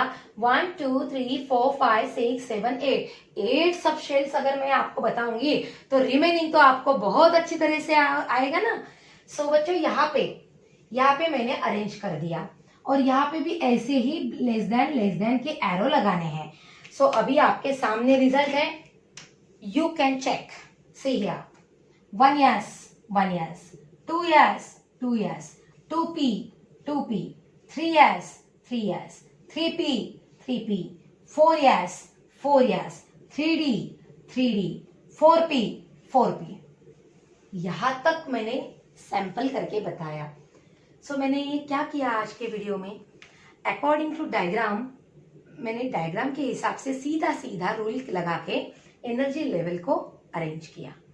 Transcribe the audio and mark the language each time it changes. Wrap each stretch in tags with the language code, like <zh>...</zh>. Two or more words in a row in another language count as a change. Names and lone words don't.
<hi>1 2 3 4 5 6 7 8 सब शेल्स अगर मैं आपको बताऊंगी तो रिमेनिंग तो आपको बहुत अच्छी तरह से आएगा ना। सो बच्चों यहाँ पे मैंने अरेंज कर दिया और यहाँ पे भी ऐसे ही</hi> <en>less than</en> <hi>के एरो लगाने हैं। सो अभी आपके सामने रिजल्ट है,</hi> <en>you can check. see here 1 yes 1 yes 2 yes 2 yes 2p 2p 3 yes 3 yes 3p 3p 4 yes 4 yes 3d 3d 4p 4p।</en> <hi>यहां तक मैंने सैंपल करके बताया। सो मैंने ये क्या किया आज के वीडियो में,</hi> <en>according to diagram,</en> <hi>मैंने डायग्राम के हिसाब से सीधा रूल लगा के एनर्जी लेवल को अरेंज किया।</hi>